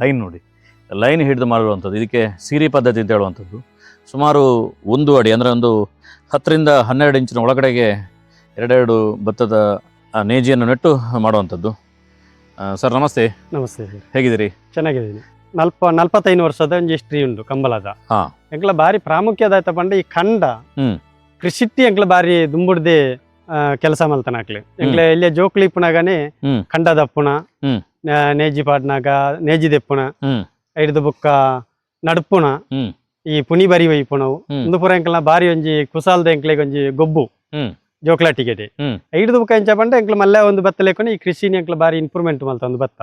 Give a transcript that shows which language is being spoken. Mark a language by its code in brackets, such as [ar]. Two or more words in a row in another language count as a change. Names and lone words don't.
[kn] ಲೈನ್ ನೋಡಿ, ಲೈನ್ ಹಿಡಿದು ಮಾಡಿರುವಂಥದ್ದು. ಇದಕ್ಕೆ ಸೀರಿ ಪದ್ಧತಿ ಅಂತ ಹೇಳುವಂಥದ್ದು. ಸುಮಾರು 1 ಅಡಿ ಅಂದರೆ ಒಂದು 10 ರಿಂದ 12 ಇಂಚಿನ ಒಳಗಡೆಗೆ 2 ಭತ್ತದ ನೇಜಿಯನ್ನು ನೆಟ್ಟು ಮಾಡುವಂಥದ್ದು. ಸರ್ ನಮಸ್ತೆ. ನಮಸ್ತೆ. ಹೇಗಿದ್ದೀರಿ? ಚೆನ್ನಾಗಿದ್ದೀನಿ. 45 ವರ್ಷದ ಒಂದು ಹಿಸ್ಟ್ರಿ ಉಂಟು ಕಂಬಳದ. [tcy] ಎಂಕ್ಲ ಬಾರಿ ಪ್ರಾಮುಖ್ಯದ ಆಯ್ತಾ ಪಂಡ ಈ ಕಂಡ ಕೃಷಿಟ್ಟಿ ಎಂಕ್ಲ ಬಾರಿ ದುಂಬುಡ್ದೆ ಕೆಲಸ ಮಲ್ತನಾಕ್ಲಿ. ಎಂಕ್ಲ ಇಲ್ಲೇ ಜೋಕ್ಲಿ ಪುಣಗಾನೆ ಕಂಡ ದಪ್ಪುಣ, ನೇಜಿ ಪಾಡ್ನಾಗ ನೇಜಿ ದೆಪ್ಪುಣ, ಐದು ಬುಕ್ಕ ನಡ್ಪುಣ, ಈ ಪುನಿ ಬರಿ ವೈಪುಣವು ಒಂದು ಪುರ ಎಂಕ್ಲ ಬಾರಿ ಒಂಜಿ ಕುಸಾಲ್ದ ಎಂಕ್ಲೆಗ್ ಒಂಜಿ ಗೊಬ್ಬು ಜೋಕ್ಲಾ ಟಿಕೆಟ್ ಐದು ಬುಕ್ಕ ಎಂಚ ಪಂಡ ಎಂಕ್ಲ ಮಲ್ಲ ಒಂದು ಬತ್ತ ಲೇಕೊಂಡು ಈ ಕೃಷಿನ ಎಂಕ್ಲ ಬಾರಿ ಇಂಪ್ರೂವ್ಮೆಂಟ್ ಮಲ್ತ ಒಂದು ಬತ್ತ.